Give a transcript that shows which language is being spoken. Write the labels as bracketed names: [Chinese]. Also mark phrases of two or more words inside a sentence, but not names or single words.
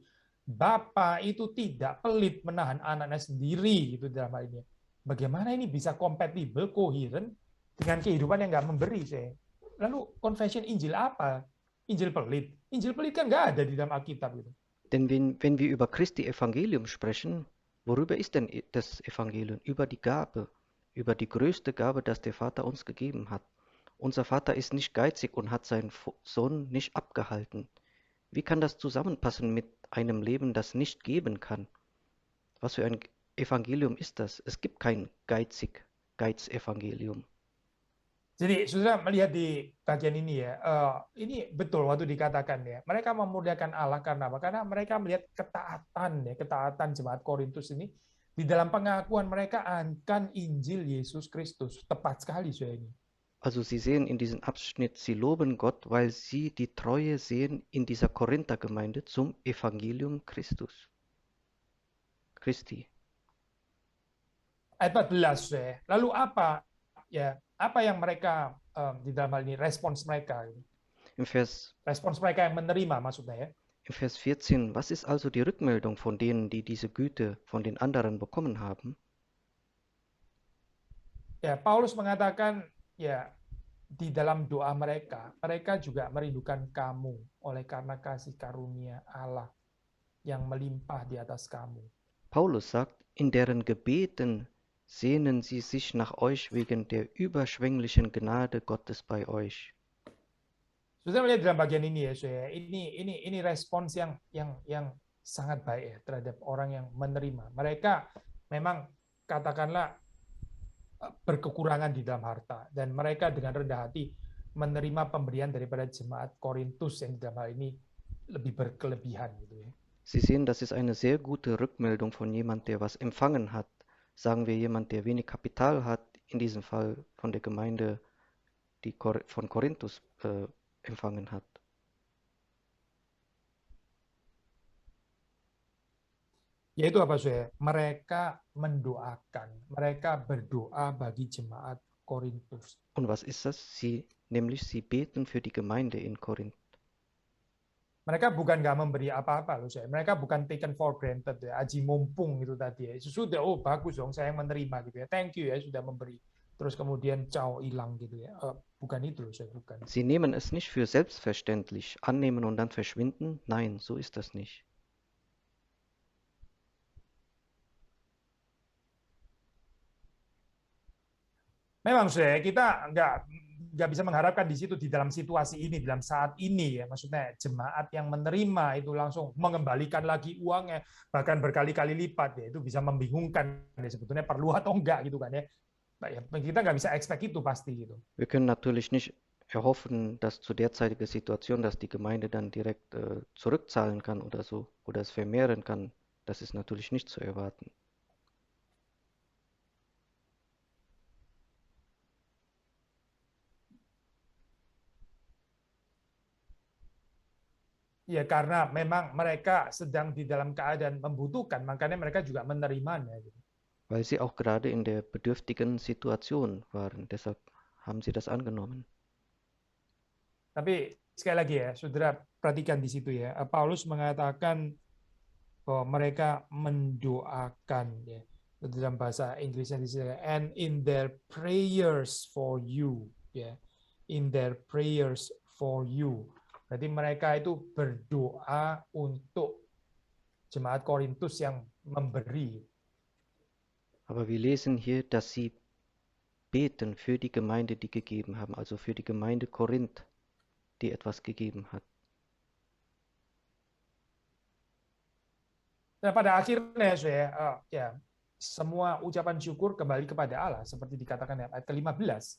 [Indonesian] Bapa itu tidak pelit menahan anaknya sendiri gitu dalam hal ini. Bagaimana ini bisa kompatibel, koheren dengan kehidupan yang nggak memberi Lalu confession Injil apa? Injil pelit? Injil pelit kan nggak ada di dalam Alkitab gitu. [German] Denn wenn wir über Christi Evangelium sprechen, worüber ist denn das Evangelium? Über die Gabe, über die größte Gabe, das der Vater uns gegeben hat. Unser Vater ist nicht geizig und hat seinen Sohn nicht abgehalten. Wie kann das zusammenpassen mit einem Leben, das nicht geben kann? Was für ein Evangelium ist das? Es gibt kein Geizevangelium. [Indonesian] Jadi saudara melihat di bagian ini ya, ini betul waktu dikatakan ya, mereka memuliakan Allah karena apa? Karena mereka melihat ketaatan jemaat Korintus ini Di dalam pengakuan mereka akan Injil Yesus Kristus. Tepat sekali saya ini. [German] Also Sie sehen in diesem Abschnitt, sie loben Gott, weil sie die Treue sehen in dieser Korinthergemeinde zum Evangelium Christi. [Indonesian] Ayat 14, saya. Lalu apa yang mereka di dalam hal ini respons mereka? Respons mereka yang menerima maksudnya ya. [German] Im Vers 14, was ist also die Rückmeldung von denen, die diese Güte von den anderen bekommen haben? [Indonesian] Ya, Paulus mengatakan ya di dalam doa mereka juga merindukan kamu oleh karena kasih karunia Allah yang melimpah di atas kamu. [German] Paulus sagt, in deren Gebeten sehnen sie sich nach euch wegen der überschwänglichen Gnade Gottes bei euch. [Indonesian] Sudah melihat dalam bagian ini ya, saya. Ini respons yang sangat baik ya terhadap orang yang menerima. Mereka memang katakanlah berkekurangan di dalam harta dan mereka dengan rendah hati menerima pemberian daripada jemaat Korintus yang dalam hal ini lebih berkelebihan gitu ya. [German] Sie sehen, das ist eine sehr gute Rückmeldung von jemand, der was empfangen hat. Sagen wir jemand, der wenig Kapital hat, in diesem Fall von der Gemeinde, die von Korinthus empfangen hat. [Indonesian] Yaitu apa saya? Mereka mendoakan, mereka berdoa bagi jemaat Korintus. [German] Und was ist das? Sie beten für die Gemeinde in Korinth. [Indonesian] Mereka bukan nggak memberi apa-apa loh saya. Mereka bukan [English] taken for granted [Indonesian] ya, aji mumpung itu tadi ya. Sudah, oh bagus dong saya yang menerima gitu ya. [English] Thank you [Indonesian] ya sudah memberi. Terus kemudian caw hilang gitu ya. Bukan itu loh saya, bukan. [German] Sie nehmen es nicht für selbstverständlich, annehmen und dann verschwinden. Nein, so ist das nicht. [Indonesian] Memang kita nggak bisa mengharapkan di situ di dalam situasi ini, dalam saat ini ya, maksudnya jemaat yang menerima itu langsung mengembalikan lagi uangnya bahkan berkali-kali lipat ya, itu bisa membingungkan ya, sebetulnya perlu atau enggak gitu kan ya. Kita nggak bisa expect itu pasti gitu. [German] Wir können natürlich nicht erhoffen, dass zu derzeitiger Situation, dass die Gemeinde dann direkt zurückzahlen kann oder so oder es vermehren kann. Das ist natürlich nicht zu erwarten. [Indonesian] Ya karena memang mereka sedang di dalam keadaan membutuhkan, makanya mereka juga menerimanya. Gitu. [German] Weil sie auch gerade in der bedürftigen Situation waren, deshalb haben sie das angenommen. [Indonesian] Tapi sekali lagi ya, saudara perhatikan di situ ya, Paulus mengatakan bahwa mereka mendoakan ya, dalam bahasa Inggrisnya disini, [English] and in their prayers for you, ya, in their prayers for you. [Indonesian] Berarti mereka itu berdoa untuk jemaat Korintus yang memberi. [German] Aber wir lesen hier, dass sie beten für die Gemeinde, die gegeben haben, also für die Gemeinde Korinth, die etwas gegeben hat. [Indonesian] Dan pada akhirnya ya semua ucapan syukur kembali kepada Allah seperti dikatakan ayat ke-15.